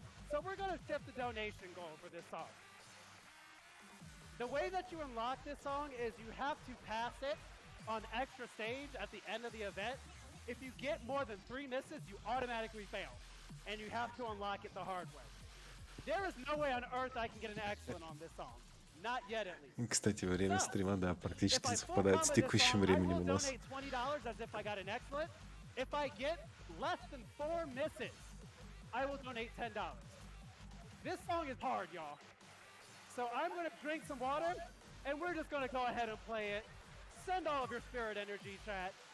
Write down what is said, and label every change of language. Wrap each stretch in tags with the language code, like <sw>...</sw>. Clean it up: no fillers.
<en>So we're going to shift the donation goal for this song. The way that you unlock this song is you have to pass it on extra stage at the end of the event. If you get more than 3 misses, you automatically fail, and you have to unlock it the hard way. There is no way on earth I can get an excellent on this song. Not yet, at least.</en> <ru>Кстати, время стрима, да, практически совпадает с текущим временем у нас.</ru> <en>I will donate $20 as if I got an excellent. If I get less than 4 misses, I will donate $10. This song is hard, y'all. So I'm going to drink some water, and we're just going to go ahead and play it. Send all of your spirit energy, chat.</en>